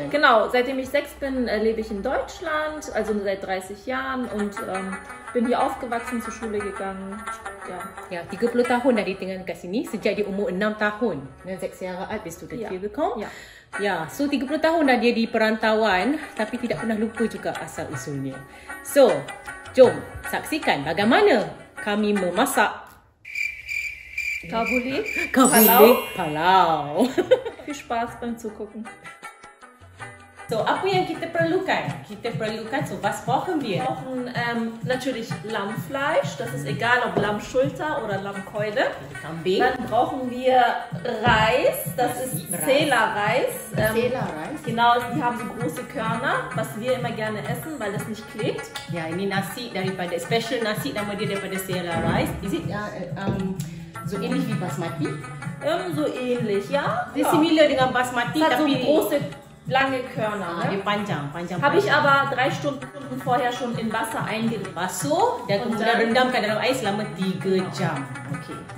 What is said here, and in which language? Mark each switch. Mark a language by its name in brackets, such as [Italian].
[German] Genau, seitdem ich 6 bin, lebe ich in Deutschland, also seit 30 Jahren und bin hier aufgewachsen, zur Schule gegangen. [Malay] Ja, 30 tahun dah dia tinggal kat sini sejak dia umur 6 tahun. [German] 6 Jahre alt bist du denn hier gekommen? Ja. [Malay] Ya, so 30 tahun dah dia di perantauan tapi tidak pernah lupa juga asal usulnya. So, jom saksikan bagaimana kami memasak Kabuli palau. [German] Viel Spaß beim Zugucken. [Malay] So, apa yang kita perlukan? [German] So, was brauchen wir? Wir brauchen natürlich Lammfleisch, das ist egal ob Lammschulter oder Lammkeule. [Malay] Kambing. [German] Dann brauchen wir Reis, das ist Zählerreis. Zählerreis? Genau, die haben so große Körner, was wir immer gerne essen, weil das nicht klebt. [Malay] Ya, ini nasi daripada special nasi, nama dia daripada Zählerreis. [German] Is it so ähnlich wie Basmati? So ähnlich, ja. [Malay] Dia similar dengan Basmati [German] hat [Malay] tapi [German] so große lange Körner. [Malay] Dia panjang. [German] Habe ich aber 3 Stunden vorher schon in Wasser eingelegt. [Malay] Basuh dan kemudian rendamkan dalam air selama 3 jam. Okay.